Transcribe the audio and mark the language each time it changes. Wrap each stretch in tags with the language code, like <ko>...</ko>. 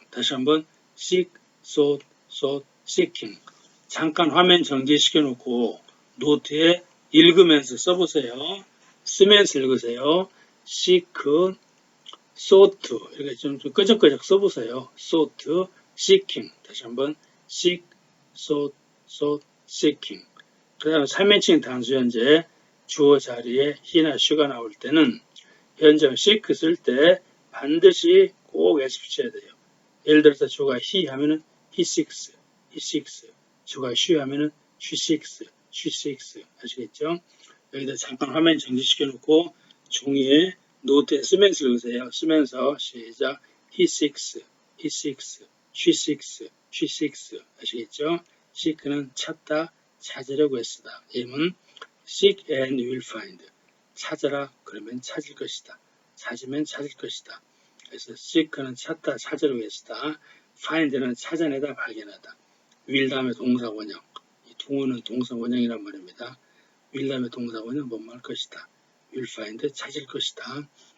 <en>다시 한번 seek, sought, seeking.</en> <ko>잠깐 화면 정지시켜 놓고 노트에 읽으면서 써보세요. 쓰면서 읽으세요. seek, sought. 이렇게 좀 끄적끄적 써보세요.</ko> <en>sought, seeking. 다시 한번 seek, sought, seeking.</en> <ko>그 다음에 3인칭 단수 현재 주어 자리에 he나 she가 나올 때는 현재 seek 쓸 때 반드시 꼭 s 붙여야 돼요. 예를 들어서 주어가 he 하면은 he seeks. 주어가 she 하면은 she seeks. 아시겠죠? 여기다 잠깐 화면 정지시켜 놓고 종이에 노트에 쓰면서 읽으세요.</ko> <en>쓰면서 시작. he seeks. she seeks. 아시겠죠?</en> <ko>seek는 찾다, 찾으려고 했다.</ko> <en>예문 seek and you will find.</en> <ko>찾아라 그러면 찾을 것이다. 찾으면 찾을 것이다. 그래서 seek는 찾다, 찾으려고 했다. find는 찾아내다, 발견하다. will 다음에 동사 원형. 이 동어는 동사 원형이란 말입니다. will 다음에 동사원형 뭐뭐 할 것이다. will find 찾을 것이다.</ko>